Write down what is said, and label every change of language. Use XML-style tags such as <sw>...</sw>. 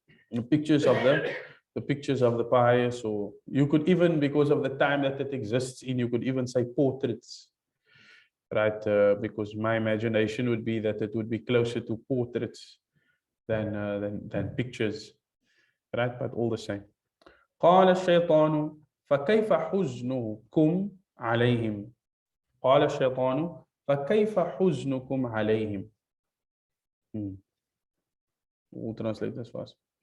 <en>The pictures of the pious, or you could even, because of the time that it exists in, you could even say portraits, right? Because my imagination would be that it would be closer to portraits than pictures, right? But all the same.</en> <ar>قال الشيطان فكيف حزنكم عليهم قال الشيطان فكيف حزنكم عليهم.</ar> <en>We'll translate this first.</en>